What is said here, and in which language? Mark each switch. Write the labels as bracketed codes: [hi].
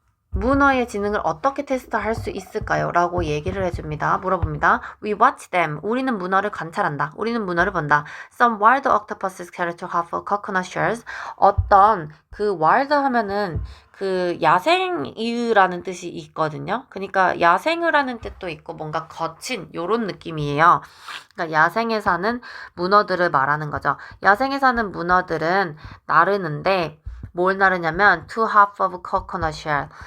[ko] 문어의 지능을 어떻게 테스트할 수 있을까요? 라고 얘기를 해줍니다. 물어봅니다. [en] We watch them. [ko] 우리는 문어를 관찰한다. 우리는 문어를 본다. [en] Some wild octopuses carry to have coconut shells. [ko] 어떤 그 wild 하면은 그 야생이라는 뜻이 있거든요. 그러니까 야생이라는 뜻도 있고 뭔가 거친 요런 느낌이에요. 그러니까 야생에 사는 문어들을 말하는 거죠. 야생에 사는 문어들은 나르는데 뭘 나르냐면 [en] two half of coconut shell.